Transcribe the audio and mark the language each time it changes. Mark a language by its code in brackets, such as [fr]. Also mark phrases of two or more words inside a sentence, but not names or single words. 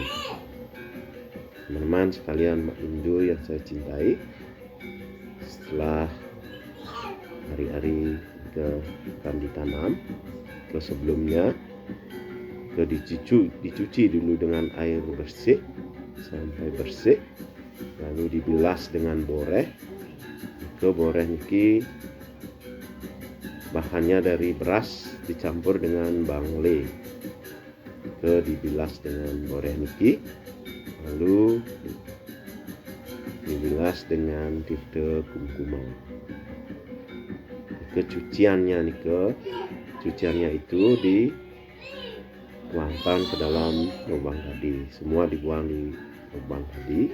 [id] Teman-teman sekalian mak Hindu yang saya cintai, setelah ari-ari akan ditanam, ke sebelumnya dicuci dulu dengan air bersih sampai bersih, lalu dibilas dengan boreh. Ke boreh niki bahannya dari beras dicampur dengan bangle, ke dibilas dengan boreh niki, lalu dibilas dengan tirta kumkuman. Cuciannya itu dituangkan ke dalam lubang tadi, semua dibuang di lubang tadi.